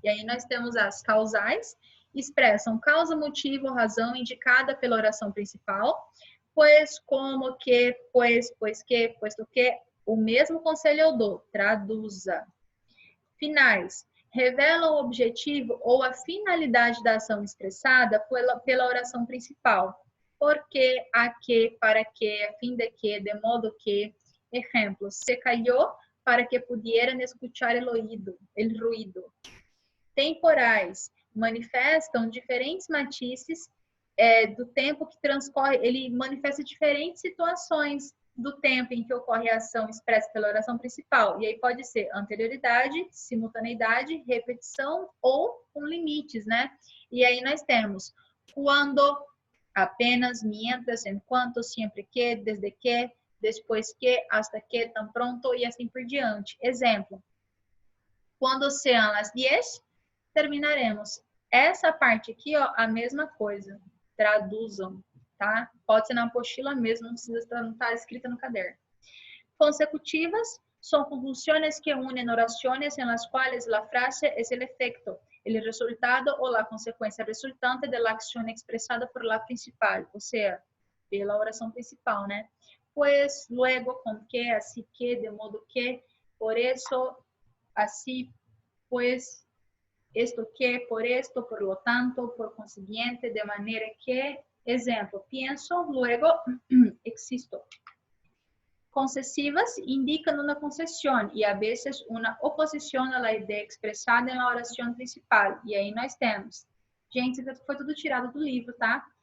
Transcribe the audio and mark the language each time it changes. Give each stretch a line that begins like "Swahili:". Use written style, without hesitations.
Portuguese: E aí nós temos as causais, expressam causa, motivo ou razão indicada pela oração principal, pois, como, que, pois que, posto que, o mesmo conselho eu dou, traduza. Finais, revelam o objetivo ou a finalidade da ação expressada pela oração principal. Por que, a que, para que, a fim de modo que. Exemplo,
Spanish: se cayó para que pudieran escuchar el ruido.
Portuguese: Temporais, manifestam diferentes matices do tempo que transcorre, ele manifesta diferentes situações do tempo em que ocorre a ação expressa pela oração principal. E aí pode ser anterioridade, simultaneidade, repetição ou com limites, né? E aí nós temos quando, apenas, mientras, enquanto, sempre que, desde que, depois que, hasta que, tan pronto e assim por diante. Exemplo, quando sean as 10, terminaremos. Essa parte aqui, ó, a mesma coisa. Traduzam, tá? Pode ser na apostila mesmo, não precisa estar escrita no caderno.
Spanish: Consecutivas son conjunciones que unen oraciones en las cuales la frase es el efecto, el resultado o la consecuencia resultante de la acción expresada por la principal, o sea,
Portuguese: pela oração principal, né?
Spanish: Pues, luego, con que, así que, de modo que, por eso, así, pues, esto que, por esto, por lo tanto, por consiguiente, de manera que,
Portuguese: exemplo,
Spanish: pienso, luego existo. Concesivas indican una concesión y a veces una oposición a la idea expresada en la oración principal.
Portuguese: E aí nós temos. Gente, foi tudo tirado do livro, tá?